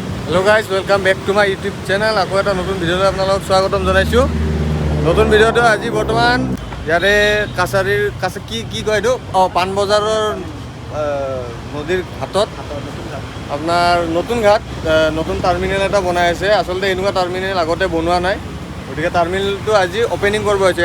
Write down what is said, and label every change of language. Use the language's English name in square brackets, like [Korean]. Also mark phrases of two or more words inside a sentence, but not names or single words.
[English] hello guys welcome back to my YouTube channel आको [Assamese] এটা নতুন ভিডিঅ'লৈ আপোনালোকক স্বাগতম জনাইছোঁ। নতুন ভিডিঅ'টো আজি বৰ্তমান ইয়াৰে কাছাৰীৰ কি কয় এইটো পাণবজাৰৰ নদীৰ ঘাটত আপোনাৰ নতুন ঘাট নতুন টাৰ্মিনেল এটা বনাই আছে। আচলতে এনেকুৱা টাৰ্মিনেল আগতে বনোৱা নাই, গতিকে টাৰ্মিনেলটো আজি অপেনিং কৰিব হৈছে।